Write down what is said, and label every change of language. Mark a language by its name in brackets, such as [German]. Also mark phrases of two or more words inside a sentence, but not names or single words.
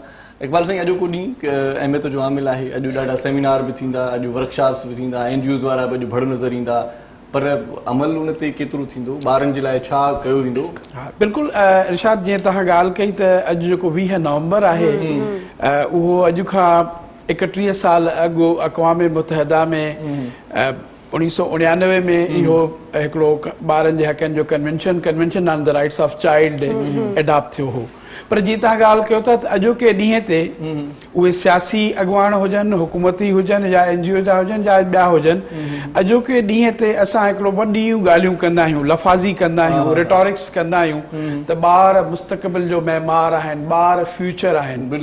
[Sindhi] इक़बाल साईं, अॼोको ॾींहुं अहमियत जो आमिल आहे। अॼु ॾाढा सेमिनार बि थींदा, अॼु वर्कशॉप्स बि थींदा, NGOs वारा बि अॼु भड़ नज़र ईंदा, पर अमल उन ते केतिरो थींदो, ॿारनि जे लाइ छा कयो वेंदो? हा बिल्कुलु इरशाद, जीअं तव्हां ॻाल्हि कई त अॼु जेको 20 नवंबर आहे, उहो अॼु खां 31 साल अॻु अक़वाम मुतहदा में 1999 में इहो हिकिड़ो ॿारनि जे हक़नि जो [English] convention on the rights of child adopt [Sindhi] थियो हो। पर जीअं तव्हां ॻाल्हि कयो था त अॼोके ॾींहं ते उहे सियासी अॻुवान हुजनि, हुकूमती हुजनि, या NGO जा हुजनि, या ॿिया हुजनि, अॼोके ॾींहं ते असां हिकिड़ो वॾियूं ॻाल्हियूं कंदा आहियूं, लफ़ाज़ी कंदा आहियूं, रिटोरिक्स कंदा आहियूं त ॿार मुस्तक़बिल जो महिमार आहिनि, ॿार फ्यूचर आहिनि।